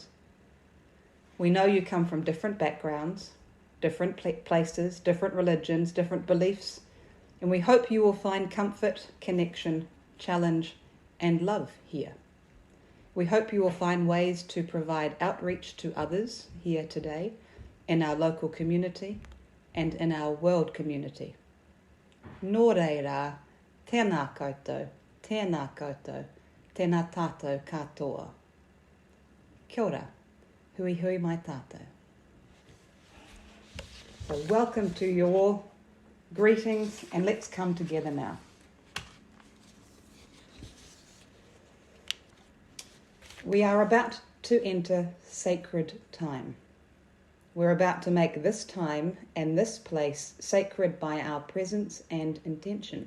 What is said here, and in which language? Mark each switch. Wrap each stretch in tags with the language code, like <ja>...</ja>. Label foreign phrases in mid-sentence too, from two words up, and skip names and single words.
<en>We know you come from different backgrounds, different places, different religions, different beliefs, and we hope you will find comfort, connection, challenge, and love here. We hope you will find ways to provide outreach to others here today, in our local community, and in our world community.</en> <mi>Nō reira, tēnā koutou, tēnā tātou katoa. Kia ora, hui hui mai tātou.</mi> <en>So welcome to you all, greetings, and let's come together now. We are about to enter sacred time. We're about to make this time and this place sacred by our presence and intention.</en>